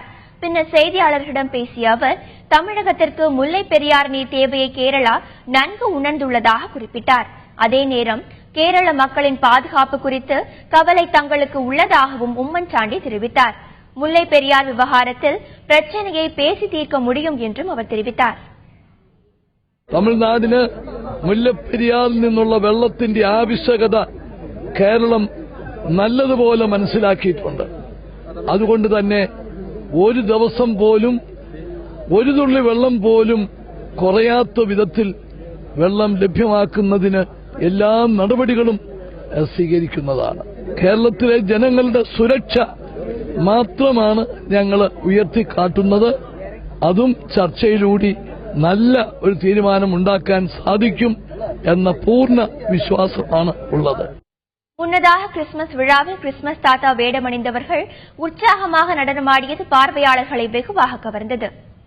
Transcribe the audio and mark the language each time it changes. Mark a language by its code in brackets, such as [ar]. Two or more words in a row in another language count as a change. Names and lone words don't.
[ta] பின்னர் செய்தியாளர்களிடம் பேசிய அவர், தமிழகத்திற்கு முல்லை பெரியார் நீர் தேவையை கேரளா நன்கு உணர்ந்துள்ளதாக குறிப்பிட்டார். அதே நேரம் கேரள மக்களின் பாதுகாப்பு குறித்து கவலை தங்களுக்கு உள்ளதாகவும் உம்மன்சாண்டி தெரிவித்தார். முல்லை பெரியார் விவகாரத்தில் பிரச்சனையை பேசி தீர்க்க முடியும் என்றும் அவர் தெரிவித்தார். [ml] തമിഴ്നാടിന് മുല്ലപ്പെരിയാറിൽ നിന്നുള്ള വെള്ളത്തിന്റെ ആവശ്യകത കേരളം നല്ലതുപോലെ മനസ്സിലാക്കിയിട്ടുണ്ട്. അതുകൊണ്ട് തന്നെ ഒരു ദിവസം പോലും ഒരു തുള്ളി വെള്ളം പോലും കുറയാത്ത വിധത്തിൽ വെള്ളം ലഭ്യമാക്കുന്നതിന് എല്ലാ നടപടികളും സ്വീകരിക്കുന്നതാണ്. കേരളത്തിലെ ജനങ്ങളുടെ സുരക്ഷ മാത്രമാണ് ഞങ്ങൾ ഉയർത്തിക്കാട്ടുന്നത്. അതും ചർച്ചയിലൂടെ നല്ല ഒരു തീരുമാനമുണ്ടാക്കാൻ സാധിക്കും എന്ന പൂർണ്ണ വിശ്വാസമാണ് ഉള്ളത്. [ta] முன்னதாக கிறிஸ்துமஸ் விழாவில் கிறிஸ்துமஸ் தாத்தா வேடமணிந்தவர்கள் உற்சாகமாக நடனமாடியது பார்வையாளர்களை வெகுவாக கவர்ந்தது.